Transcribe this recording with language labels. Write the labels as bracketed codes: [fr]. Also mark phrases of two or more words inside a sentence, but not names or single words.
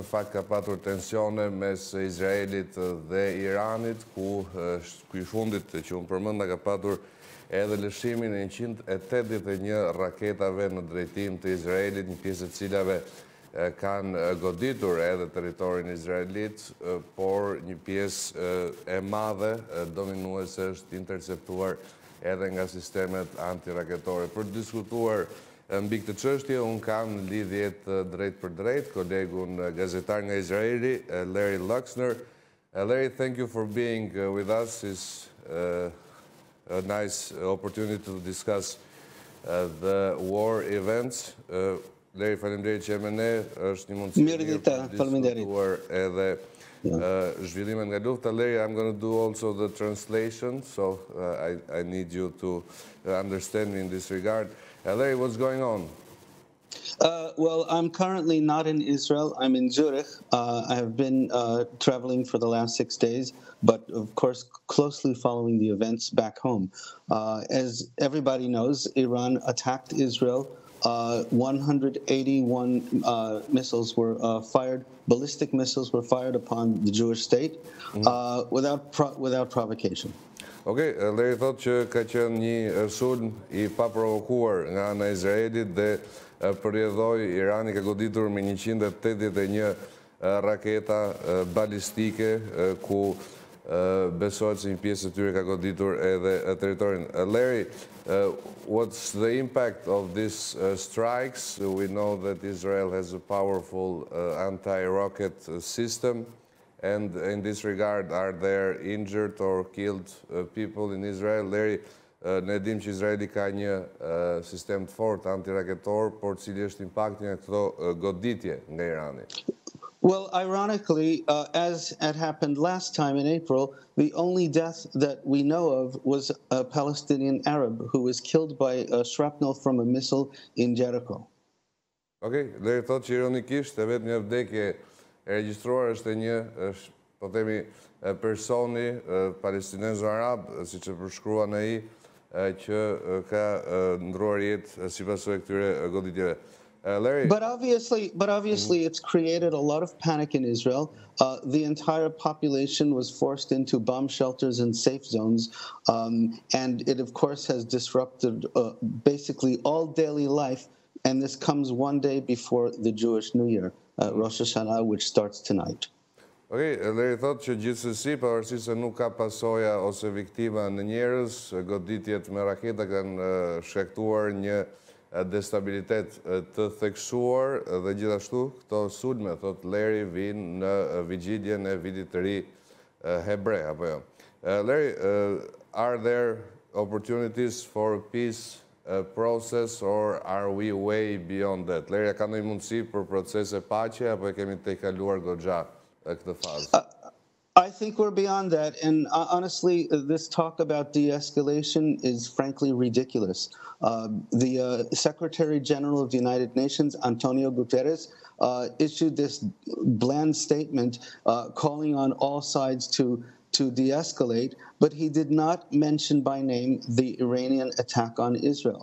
[sq] Në fakt ka patur tensione mes Izraelit dhe Iranit, ku i fundit që unë përmenda ka patur edhe lëshimin e 181 raketave në drejtim të Izraelit, një pjesë e cilave kanë goditur edhe teritorin izraelit, por një pjesë e madhe dominuese është interceptuar edhe nga sistemet antiraketore. Për të diskutuar mbi këtë çështje, unë kam në lidhjet drejt për drejt kolegun gazetar nga Izraeli, Larry Luxner. [en] Larry, thank you for being with us. It's a nice opportunity to discuss the war events. [sq] Leri, faleminderit që jemi ne, është një mundësi mirë për diskutuar edhe zhvillimet nga lufta. [en] Leri, I'm going to do also the translation, so I need you to understand me in this regard. Larry, what's going on? Well, I'm currently not in Israel. I'm in Zurich. I have been traveling for the last 6 days, but of course closely following the events back home. As everybody knows, Iran attacked Israel. 181 missiles were fired, ballistic missiles were fired upon the Jewish state without provocation. [sq] Okej, Leri thot që ka qenë një sulm I paprovokuar nga ana e Izraelit dhe përjedhoi Irani ka goditur me 181 raketa balistike ku besohet se një pjesë e tyre ka goditur edhe teritorin. [en] Larry, what's the impact of these strikes? We know that Israel has a powerful anti-rocket system, and in this regard, are there injured or killed people in Israel? [sq] Larry, ne dim që Izraeli ka një sistem të fortë antiraketor, por cili është impakti nga këto goditje nga Irani? [en] Well, ironically, as had happened last time in April, the only death that we know of was a Palestinian Arab who was killed by a shrapnel from a missile in Jericho. [sq] Okej, Leri thot që ironikisht e vetë një vdekje e regjistruar është e një, po themi, personi palestinezo-arab, siç e përshkruan ai, që ka ndruar jetë sipas këtyre goditjeve. [en] Larry. But obviously, it's created a lot of panic in Israel. The entire population was forced into bomb shelters and safe zones, and it, of course, has disrupted basically all daily life. And this comes one day before the Jewish New Year, Rosh Hashanah, which starts tonight. [sq] Okej, Larry thot që gjithsesi, pavarësisht se nuk ka pasoja ose viktima në njerëz, goditjet me raketa kanë shkaktuar një destabilitet të theksuar dhe gjithashtu këto sulme, thot Larry, vinë në vigjiljen e vitit të ri hebre, apo jo. [en] Larry, are there opportunities for a peace process or are we way beyond that? [sq] Larry, ka ndonjë mundësi për procese paqe apo e kemi tejkaluar goxha këtë fazë? [en] I think we're beyond that, and honestly, this talk about de-escalation is frankly ridiculous. The Secretary General of the United Nations, Antonio Guterres, issued this bland statement calling on all sides to de-escalate, but he did not mention by name the Iranian attack on Israel.